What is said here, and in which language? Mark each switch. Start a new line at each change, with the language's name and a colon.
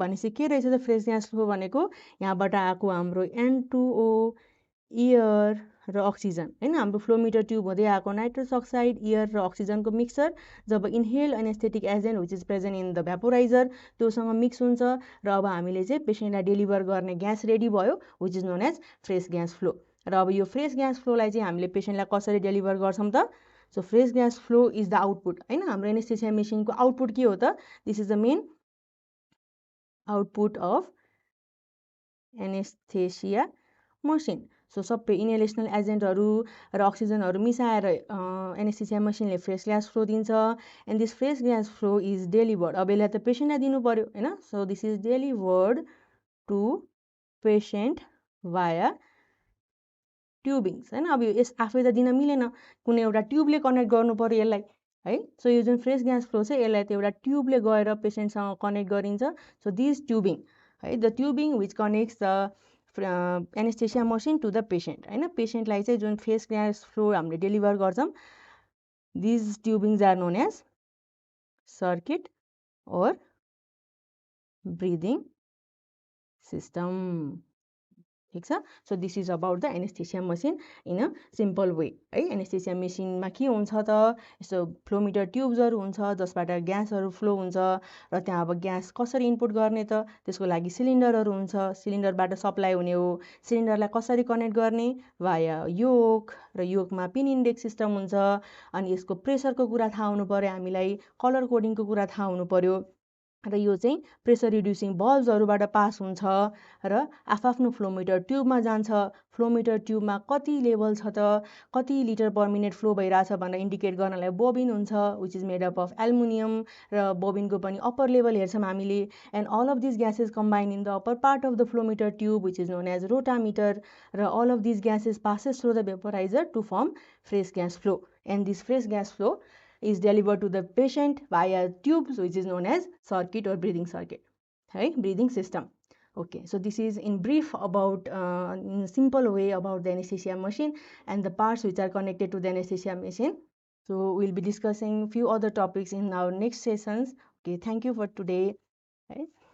Nepali: भनेपछि के रहेछ त फ्रेस ग्यास फ्लो भनेको, यहाँबाट आएको हाम्रो N2O, एयर र अक्सिजन होइन, हाम्रो फ्लोमिटर ट्युब हुँदै आएको नाइट्रस अक्साइड, एयर र अक्सिजनको mixture job inhale anaesthetic agent which is present in the भ्यापोराइजर त्योसँग मिक्स हुन्छ र अब हामीले चाहिँ पेसेन्टलाई डेलिभर गर्ने ग्यास रेडी भयो
English: Which is known as fresh gas flow.
Nepali: र अब यो फ्रेस ग्यास फ्लोलाई चाहिँ हामीले पेसेन्टलाई कसरी डेलिभर गर्छौँ त,
English: So fresh gas flow is the output होइन।
Nepali: हाम्रो एनेस्थेसिया मेसिनको आउटपुट के हो त,
English: This is the main output of anaesthesia machine.
Nepali: So सबै इन्हेलेसनल एजेन्टहरू र अक्सिजनहरू मिसाएर एनेस्थेसिया मसिनले फ्रेस ग्यास फ्लो दिन्छ
English: And this fresh gas flow is delivered.
Nepali: अब यसलाई त पेसेन्टलाई दिनु पऱ्यो होइन,
English: So this is delivered to patient via tubings होइन।
Nepali: अब यो आफै त दिन मिलेन, कुनै एउटा ट्युबले कनेक्ट गर्नु पऱ्यो यसलाई है। सो यो जुन फ्रेस ग्यास फ्लो चाहिँ यसलाई त एउटा ट्युबले गएर पेसेन्टसँग कनेक्ट गरिन्छ।
English: So this tubing है, the tubing which connects the anaesthesia machine to the patient होइन।
Nepali: पेसेन्टलाई चाहिँ जुन फ्रेस ग्यास फ्लो हामीले डेलिभर गर्छौँ,
English: These tubings are known as circuit or breathing system.
Nepali: ठिक छ।
English: So this is about the anaesthesia machine in a simple way है।
Nepali: एनेस्थेसिया मेसिनमा के हुन्छ त, यस्तो फ्लोमिटर ट्युब्सहरू हुन्छ जसबाट ग्यासहरू फ्लो हुन्छ र त्यहाँ अब ग्यास कसरी इनपुट गर्ने त, त्यसको लागि सिलिन्डरहरू हुन्छ, सिलिन्डरबाट सप्लाई हुने हो। सिलिन्डरलाई कसरी कनेक्ट गर्ने, भाया योक, र योकमा पिन इन्डेक्स सिस्टम हुन्छ। अनि यसको प्रेसरको कुरा थाहा हुनु पऱ्यो हामीलाई, कलर कोडिङको कुरा थाहा हुनु पऱ्यो र यो चाहिँ प्रेसर रिड्युसिङ बल्ब्सहरूबाट पास हुन्छ र आफ्नो फ्लोमिटर ट्युबमा जान्छ। फ्लोमिटर ट्युबमा कति लेभल छ त, कति लिटर पर मिनट फ्लो भइरहेछ भनेर इन्डिकेट गर्नलाई बोबिन हुन्छ
English: which is made up of aluminium,
Nepali: र बोबिनको पनि अप्पर लेभल हेर्छौँ हामीले।
English: and all of this gases combine in the upper part of the flowmeter tube which is known as rotameter,
Nepali: र all of this gases
English: Passes through the vaporiser to form fresh gas flow and this fresh gas flow is delivered to the patient via tubes which is known as circuit or breathing circuit right, breathing system. Okay, so this is in brief about in a simple way about the anesthesia machine and the parts which are connected to the anesthesia machine. So we'll be discussing few other topics in our next sessions. Okay, thank you for today, right?